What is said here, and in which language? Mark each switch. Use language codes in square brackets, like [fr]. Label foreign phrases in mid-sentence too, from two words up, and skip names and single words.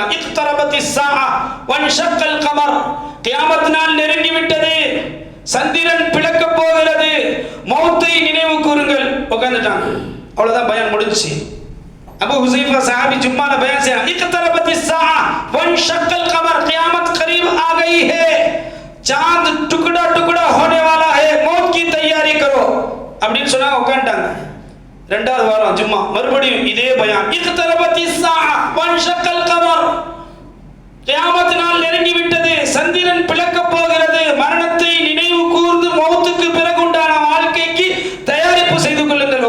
[ar] اقتربت الساعة وانشق القمر, [ta] கியாமத் நாள் நெருங்கி விட்டது, சந்திரன் பிளக்க போகிறது, மௌத்தை நினைவு கூறுங்கள். உட்கார்ந்துட்டாங்க, அவ்வளவுதான் பயான் முடிஞ்சுச்சு. அபூ ஹுசைஃபா சஹாபி ஜும்மால பயான் செய்றாங்க, [ar] اقتربت الساعة وانشق القمر, [hi] क़यामत क़रीब आ गई है, चांद टुकड़ा टुकड़ा होने वाला है, मौत की तैयारी करो [ta] அப்படின்னு சொன்னா உட்கார்ந்தாங்க. இரண்டாவது வாரம் ஜும்மா மறுபடியும் இதே பயான், [ar] اقتربت الساعة وانشق القمر, [ta] கியாமத் நாள் நெருங்கி விட்டது, சந்திரன் பிளக்க போகிறது, மரணத்தை நினைவு கூர்ந்து மௌத்துக்கு பிறகு உண்டான வாழ்க்கைக்கு தயாரிப்பு செய்து கொள்ளுங்கள்.